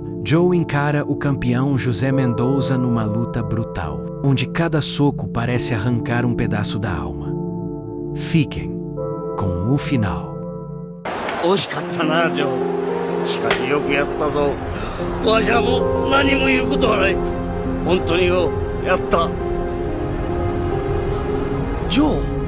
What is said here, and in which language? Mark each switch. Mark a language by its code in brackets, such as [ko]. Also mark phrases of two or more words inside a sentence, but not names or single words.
[pt] Joe encara o campeão José Mendoza numa luta brutal, onde cada soco parece arrancar um pedaço da alma. Fiquem com o final. [ja] 惜しかったな、ジョー。しかしよくやったぞ。わしはもう何も言うことはない。本当によ、やった。ジョー。